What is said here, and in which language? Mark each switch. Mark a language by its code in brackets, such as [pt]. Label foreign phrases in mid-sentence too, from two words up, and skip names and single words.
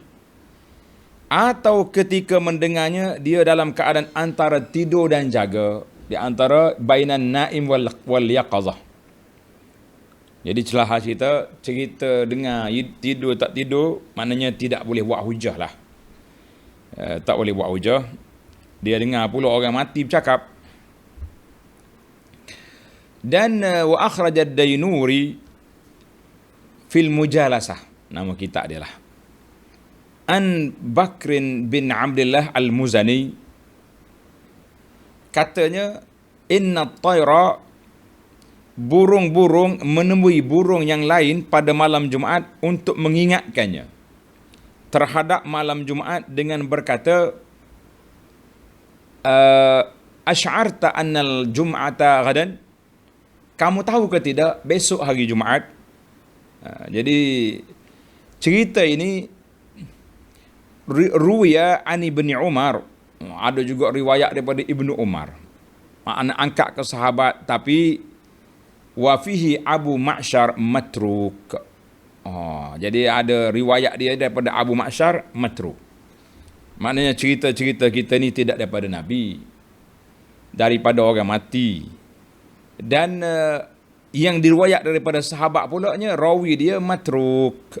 [ms] Atau ketika mendengarnya, dia dalam keadaan antara tidur dan jaga, di antara [ar] بين النائم واليقظة. [ms] Jadi celah cerita dengar tidur tak tidur, maknanya tidak boleh buat hujah lah. Tak boleh buat hujah. Dia dengar pula orang mati bercakap. Dan [ar] وأخرج الدينوري في المجالسة, [ms] nama kitab dia lah. An Bakrin bin Abdullah Al-Muzani, katanya, [ar] إن الطير, [ms] burung-burung menemui burung yang lain pada malam Jumaat untuk mengingatkannya terhadap malam Jumaat dengan berkata, [ar] أشعرت أن الجمعة غدا, [ms] kamu tahu ke tidak besok hari Jumaat? Jadi cerita ini [ar] روي عن ابن عمر, [ms] ada juga riwayat daripada Ibnu Umar, makna angkat ke sahabat, tapi [ar] وفيه أبو معشر متروك. [ms] Jadi ada riwayat dia daripada Abu Ma'syar matruk. Maknanya cerita-cerita kita ni tidak daripada Nabi, daripada orang mati. Dan yang diriwayat daripada sahabat pulanya, rawi dia matruk.